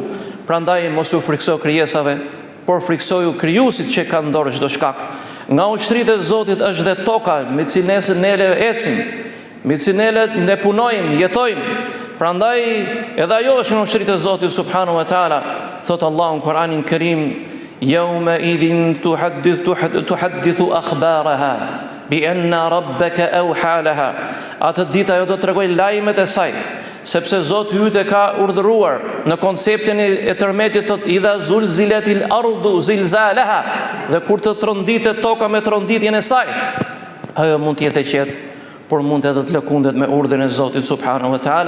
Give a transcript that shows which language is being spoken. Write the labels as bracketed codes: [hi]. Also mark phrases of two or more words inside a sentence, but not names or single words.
[sq] Prandaj mos u frikso krijesave, por friksoju krijuesit që ka në dorë çdo shkak. Nga ushtrit e Zotit është dhe toka, me cilën ne ecim, me cilën ne punojmë, jetojmë. Prandaj edhe ajo është nga ushtrit e Zotit [ar] سبحانه وتعالى. [sq] Thot Allahu në Kur'anin Kerim, [ar] "يومئذ تحدث أخبارها بأن ربك أوحى لها." [sq] Atë ditë ajo do të tregoj lajmet e saj, sepse Zoti yt e ka urdhëruar në konceptin e tërmetit, thot [ar] إذا زلزلت الأرض زلزالها, [sq] dhe kur të tronditet toka me tronditjen e saj, ajo mund të jetë e qetë, por mund edhe të lëkundet me urdhrin e Zotit [ar] سبحانه وتعالى.